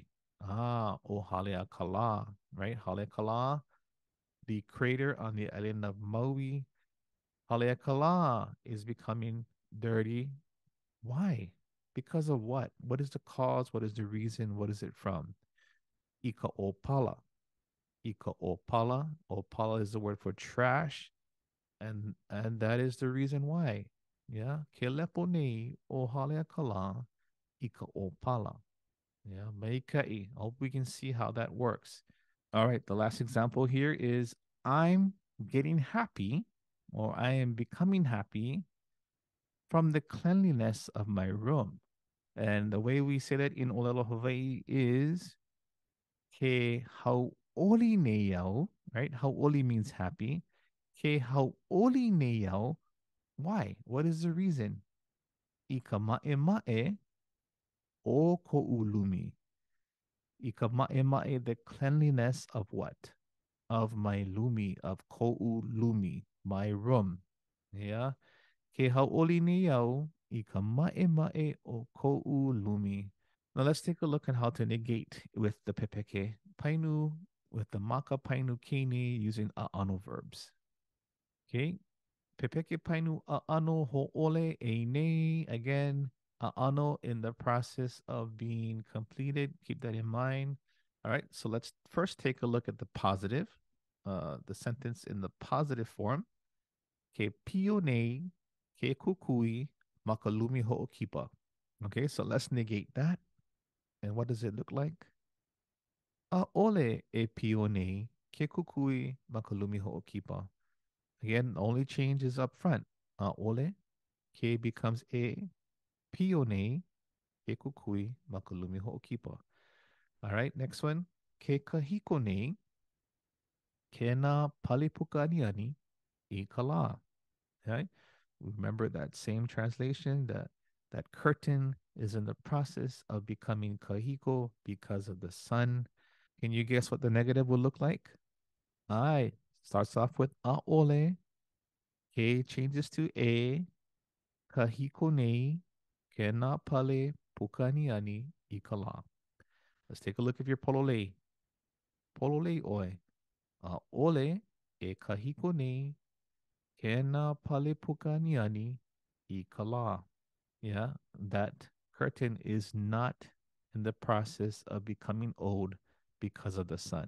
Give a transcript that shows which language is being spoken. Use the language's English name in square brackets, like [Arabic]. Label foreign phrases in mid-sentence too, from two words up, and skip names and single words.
[Hawaiian] Ah, o halea kala, right? Halea kala, [English] the crater on the island of Maui. Halea kala is becoming dirty. Why? Because of what? What is the cause? What is the reason? What is it from? [Hawaiian] Ika opala. Ika opala. [English] Opala is the word for trash. And that is the reason why. Yeah. [Hawaiian] Ke lepo nei o halea kala ika opala. Yeah. Meikai. [English] I hope we can see how that works. All right. The last example here is I'm getting happy or I am becoming happy from the cleanliness of my room. And the way we say that in ʻŌlelo Hawaii is [Hawaiian] ke hauʻoli nei au, [English] right? Hauʻoli means happy. [Hawaiian] Ke hauʻoli nei au. [English] Why? What is the reason? [Hawaiian] I ka ma'e ma'e o ko'u lumi. I ka ma'e ma'e, [English] the cleanliness of what? Of my lumi, of [Hawaiian] ko'u lumi, [English] my room. Yeah. [Hawaiian] Ke hauʻoli nei au I ka ma'e ma'e o ko'u lumi. [English] Now let's take a look at how to negate with the [Hawaiian] pepeke painu, [English] with the [Hawaiian] māka painu kini [English] using ʻaʻano verbs. [Hawaiian] Okay, pepeke painu ʻaʻano ho'ole e nei. [English] Again, ʻaʻano in the process of being completed. Keep that in mind. All right, so let's first take a look at the positive, the sentence in the positive form. [Hawaiian] Ke pio nei, ke kukui, makalumi ho'okipa. [English] Okay, so let's negate that. And what does it look like? [Hawaiian] Ole e pio nei, ke kukui makalumi ho'okipa. [English] Again, only change is up front. [Hawaiian] Ole, ke becomes e, pio nei, ke kukui makalumi ho'okipa. [English] All right, next one. [Hawaiian] Ke kahiko nei, ke na palipuka aniani I kala. [English] Okay, remember that same translation, that curtain is in the process of becoming kahiko because of the sun. Can you guess what the negative will look like? I starts off with ʻaʻole. K changes to e. [Hawaiian] Kahiko nei. Ke nā pale pukaniani I kala. [English] Let's take a look at your pololei. [Hawaiian] Pololei oi. ʻaʻole e kahiko nei. Ke nā pale pukaniani I kala. [English] Yeah, that curtain is not in the process of becoming old because of the sun.